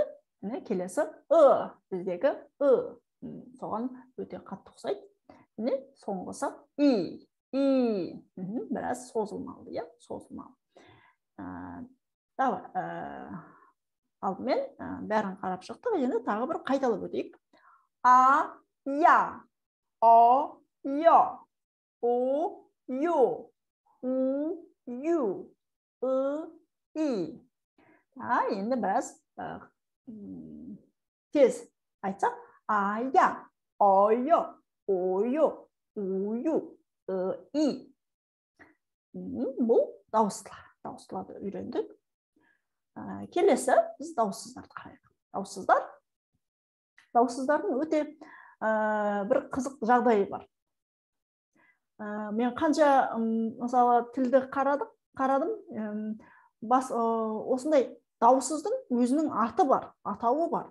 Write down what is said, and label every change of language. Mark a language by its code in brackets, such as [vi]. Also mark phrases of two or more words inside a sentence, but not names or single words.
[kk] Келесі біздегі соған өте қатты ұқсайды. Соңғысы біраз созылмалы, созылмалы. Алдымен бәрін қарап шықтық, енді тағы бір қайталап өтейік. Я, о, я, о, ю, у, ю, и. Енді біраз тез айтсақ, я, о, я, о, ю, у, ю, и. Бұл дауыстыларды үйрендік. Келесі біз дауыссыздарды қарайық. Дауыссыздардың өте бір қызық жағдайы бар. Мен қанша мысалы тілді қарадым, осындай дауыссыздың өзінің аты бар, атауы бар.